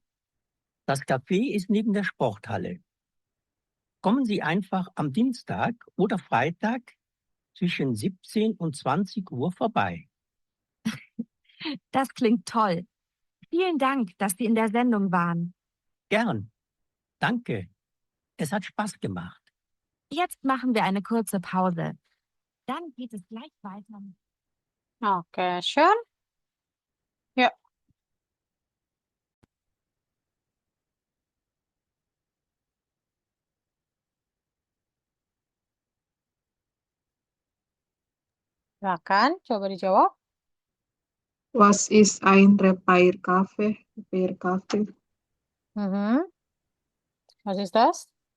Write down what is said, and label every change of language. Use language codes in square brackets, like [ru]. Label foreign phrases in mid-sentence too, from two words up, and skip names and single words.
[de] Das Café ist neben der Sporthalle. Kommen Sie einfach am Dienstag oder Freitag zwischen 17 und 20 Uhr vorbei. Das klingt toll. Vielen Dank, dass Sie in der Sendung waren. Gern. Danke. Es hat Spaß gemacht. Jetzt machen wir eine kurze Pause. Dann geht es gleich weiter. [id] Oke, Sean. Yuk. Silakan, coba dijawab. [de] Was ist ein Repair-Café? Repair-Café. Mhm. Was ist das?